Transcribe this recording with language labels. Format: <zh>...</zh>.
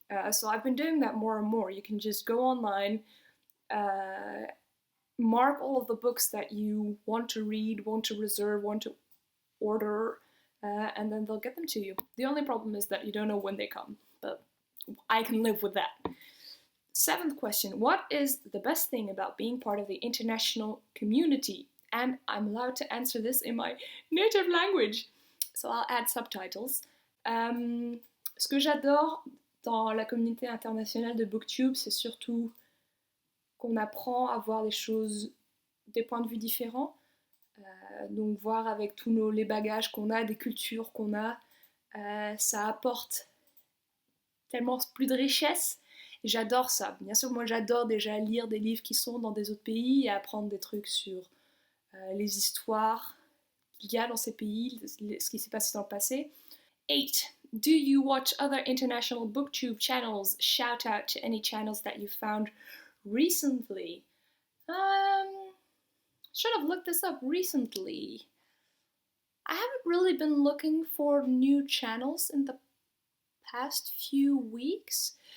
<en>So I've been doing that more and more. You can just go online, mark all of the books that you want to read, want to reserve, want to order, and then they'll get them to you. The only problem is that you don't know when they come, but I can live with that. Seventh question, what is the best thing about being part of the international community? And I'm allowed to answer this in my native language, so I'll add subtitles.</en> <fr>Ce que j'adore dans la communauté internationale de Booktube, c'est surtout qu'on apprend à voir les choses des points de vue différents. Donc voir avec tous les bagages qu'on a, des cultures qu'on a, ça apporte tellement plus de richesse. Et j'adore ça. Bien sûr, moi j'adore déjà lire des livres qui sont dans des autres pays et apprendre des trucs sur les histoires qu'il y a dans ces pays, ce qui s'est passé dans le passé.</fr> <en>8. Do you watch other international booktube channels? Shout out to any channels that you found recently. Should have looked this up recently. I haven't really been looking for new channels in the past few weeks.</en>